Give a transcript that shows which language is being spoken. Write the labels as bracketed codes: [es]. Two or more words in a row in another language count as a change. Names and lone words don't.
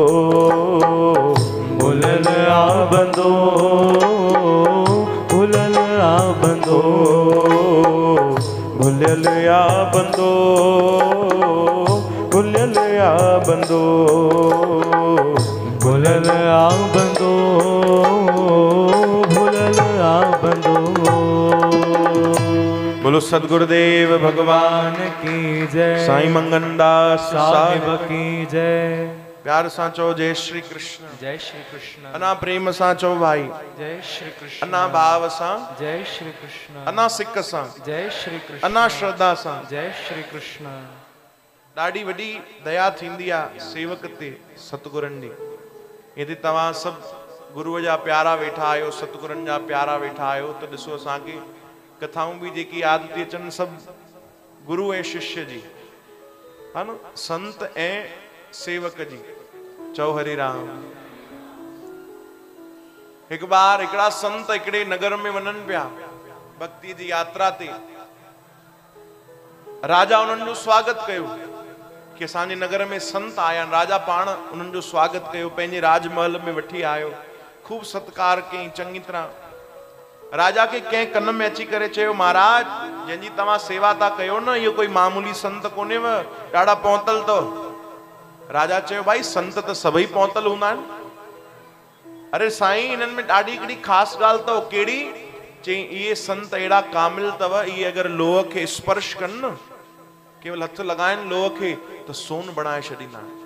[sd] भुलियल या बंदो, भुलियल या बंदो, भुलियल या बंदो, भुलियल या बंदो, भुलियल या बंदो, भुलियल या बंदो। [hi] बोलो सतगुरुदेव भगवान की जय। साईं मंगनदास साहिब की जय। [sd] प्यार सां चओ जय श्री कृष्ण। जय श्री कृष्ण। अना प्रेम सां चओ भाई जय श्री कृष्ण। अना भाव सां जय श्री कृष्ण। अना सिक सां जय श्री कृष्ण। अना श्रद्धा सां जय श्री कृष्ण। ॾाढी वॾी दया थींदी आहे सेवक ते सतगुरनि जी। यदि तव्हां सभु गुरुअ जा प्यारा वेठा आहियो, सतगुरनि जा प्यारा वेठा आहियो, त ॾिसो असांखे कथाऊं बि जेकी यादि थी अचनि सभु गुरु ऐं शिष्य जी, हा न, संत ऐं सेवक जी। चओ हरि राम। हिकु बार हिकिड़ा संत हिकिड़े नगर में वञनि पिया भक्ति जी यात्रा ते। राजा उन्हनि जो स्वागत कयो कि असांजे नगर में संत आया आहिनि। राजा पाण उन्हनि जो स्वागत कयो, पंहिंजे राजमहल में वठी आयो, खूब सत्कार कयईं चङी तरह। राजा के कंहिं कन में अची करे चयो, महाराज जंहिंजी तव्हां सेवा था कयो न, इहो कोई मामूली संत कोन्हेव, ॾाढा पहुतल अथव। राजा चयो, भाई संत त सभई पहुतल हूंदा आहिनि। अरे साईं, इन्हनि में ॾाढी हिकिड़ी ख़ासि ॻाल्हि अथव। कहिड़ी? चई इहे संत अहिड़ा कामिल अथव, इहे अगरि लोह खे स्पर्श कनि न, केवल हथ लॻाइनि लोह खे, त सोन बणाए छॾींदा आहिनि।